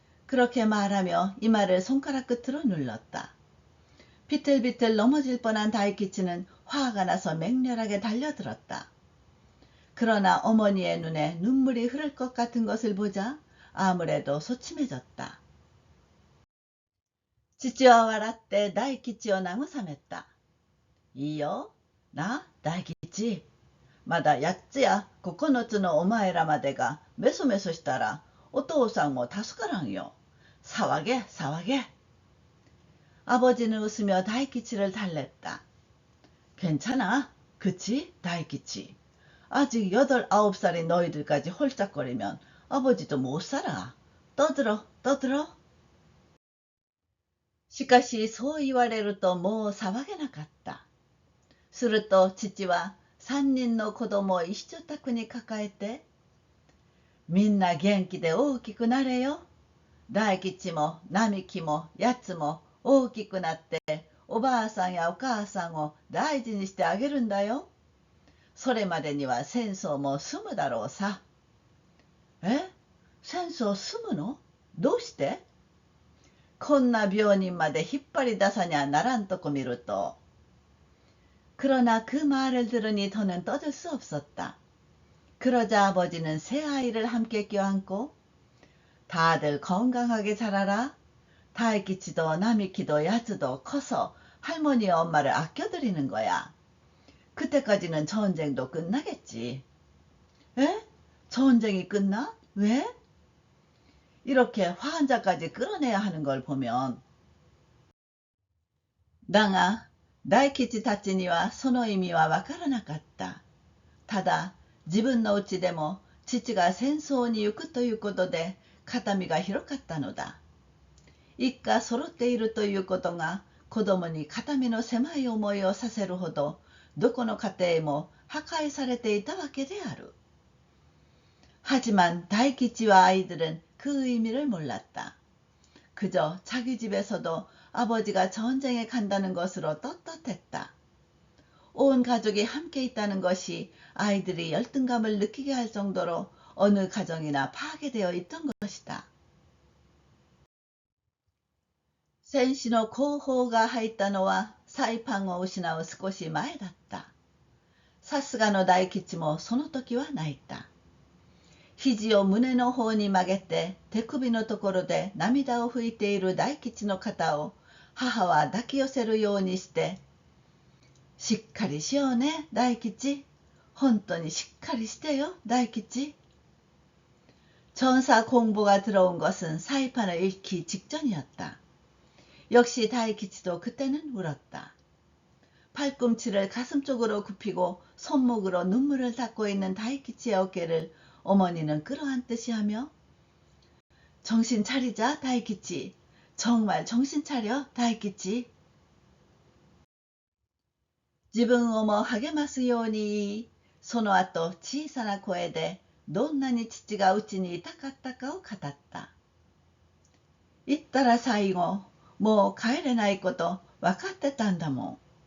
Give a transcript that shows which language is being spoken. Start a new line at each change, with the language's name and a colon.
Korean: 그렇게 말하며 이마를 손가락 끝으로 눌렀다. 비틀비틀 넘어질 뻔한 다이키치는 화가 나서 맹렬하게 달려들었다. 그러나 어머니의 눈에 눈물이 흐를 것 같은 것을 보자 아무래도 소침해졌다.
Japanese: 父は笑って大吉を慰めた。いいよ、な、大吉。まだ8つや9つのお前らまでがメソメソしたらお父さんも助からんよ。騒げ、騒げ。
Korean: 아버지는 웃으며 다이키치를 달랬다. 괜찮아, 그치, 다이키치. 아직 8, 9살인 너희들까지 홀짝거리면 아버지도 못 살아. 떠들어, 떠들어.
Japanese: しかしそう言われるともう騒げなかった。すると父は3人の子供を一緒宅に抱えて、みんな元気で大きくなれよ。大吉も並木もやつも大きくなっておばあさんやお母さんを大事にしてあげるんだよ。それまでには戦争も済むだろうさ。え？戦争済むの？どうして？こんな病人まで引っ張り出さにゃならんとこ見ると。
Korean: 그러나 그 말을 들으니 더는 떠들 수 없었다. 그러자 아버지는 새 아이를 함께 껴안고 다들 건강하게 자라라. 다이키치도 나미키도 야즈도 커서 할머니의 엄마를 아껴드리는 거야. 그때까지는 전쟁도 끝나겠지. 에? 전쟁이 끝나? 왜? 이렇게 환자까지 끌어내야 하는 걸 보면.
Japanese: だが大吉たちにはその意味はわからなかった。ただ自分のうちでも父が戦争に行くということで肩身が広かったのだ。一家揃っているということが子供に肩身の狭い思いをさせるほど、どこの家庭も破壊されていたわけである。
Korean: 하지만 다이키치와 아이들은 그 의미를 몰랐다. 그저 자기 집에서도 아버지가 전쟁에 간다는 것으로 떳떳했다. 온 가족이 함께 있다는 것이 아이들이 열등감을 느끼게 할 정도로 어느 가정이나 파괴되어 있던 것이다.
Japanese: 戦死の広報が入ったのはサイパンを失う少し前だった。さすがの大吉もその時は泣いた。肘を胸の方に曲げて手首のところで涙を拭いている大吉の肩を母は抱き寄せるようにして、しっかりしようね、大吉。本当にしっかりしてよ、大吉。
Korean: 전사 공보가 들어온 것은 사이판을 잃기 직전이었다. 역시 다이키치도 그때는 울었다. 팔꿈치를 가슴 쪽으로 굽히고 손목으로 눈물을 닦고 있는 다이키치의 어깨를 어머니는 끌어안듯이 하며 정신 차리자, 다이키치. 정말 정신 차려, 다이키치.
Japanese: 自分をも励ますように言い、その後小さな声でどんなに父がうちにいたかったかを語った。行ったら最後、もう帰れないこと分かってたんだもん。